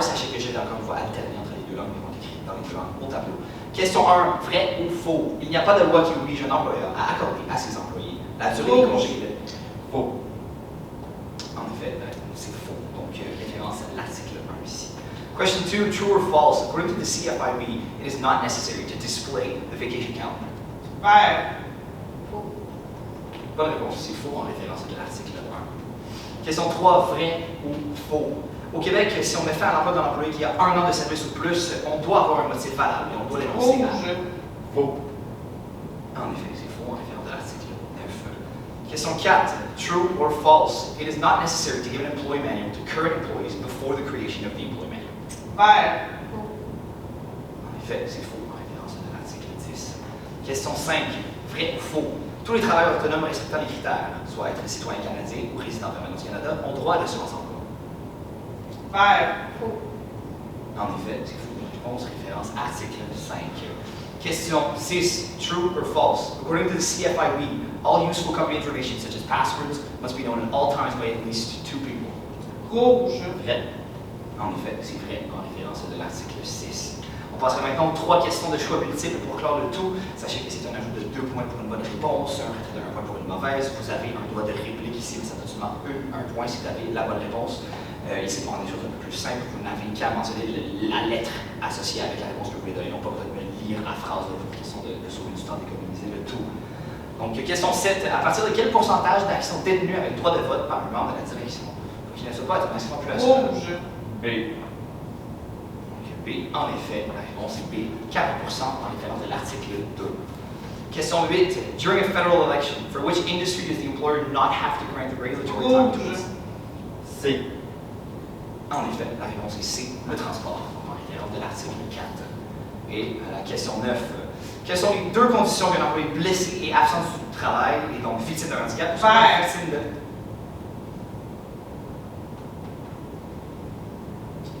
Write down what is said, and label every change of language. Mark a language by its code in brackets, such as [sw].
[fr] Sachez que j'ai encore une fois alterné entre les deux langues, mais on écrit dans les deux langues au tableau. Question 1, vrai ou faux? Il n'y a pas de loi qui oblige un employeur à accorder à ses employés la durée des congés. Faux. En effet, c'est faux. Donc, référence à l'article 1 ici. [en] Question 2, true or false? According to the CFIB, it is not necessary to display the vacation calendar. [fr] Vert. Faux. Bonne réponse, c'est faux en référence à l'article 1. Question 3, vrai ou faux? Au Québec, si on met fin à l'emploi d'un employé qui a 1 an de service ou plus, on doit avoir un motif valable et on doit l'énoncer. Rouge. Faux. En effet, c'est faux en référence à l'article 9. [en] Question 4, true or false? It is not necessary to give an employee manual to current employees before the creation of the employee manual. [fr] Vert. En effet, c'est faux en référence à l'article 10. Question 5. Vrai ou faux? Tous les travailleurs autonomes respectant les critères, soit être citoyen canadien ou résident permanent du Canada, ont droit à l'assurance emploi. Vert. Faux. En effet, c'est faux. Réponse référence article 5. [en] Question 6. True or false? According to the CFIB, all useful company information such as passwords must be known at all times by at least 2 people. [fr] Rouge. Vrai. En effet, c'est vrai en référence de l'article 6. On passera maintenant aux 3 questions de choix multiples pour clore le tout. Sachez que c'est un ajout de 2 points pour une bonne réponse, un retrait de 1 point pour une mauvaise. Vous avez un droit de réplique ici, mais ça donne seulement un point si vous avez la bonne réponse. Ici, pour rendre les choses un peu plus simples, vous n'avez qu'à mentionner la lettre associée avec la réponse que vous voulez donner. Non pas besoin de me lire la phrase de votre question de sauver du temps, d'économiser le tout. Donc, question 7. À partir de quel pourcentage d'actions détenues avec droit de vote par un membre de la direction? Donc, il ne soit pas être maximum plus Rouge. B. Donc, B, en effet, la réponse est B, 40% en référence de l'article 2. Question 8. [en] During a federal election, for which industry does the employer not have to grant the regulatory time to [fr] Rouge. C. En effet, la réponse est C, le transport, en référence de l'article 4. Et la question 9. Quelles sont les deux conditions qu'un employé blessé et absent du travail et donc victime d'un handicap? Vert. Victime de...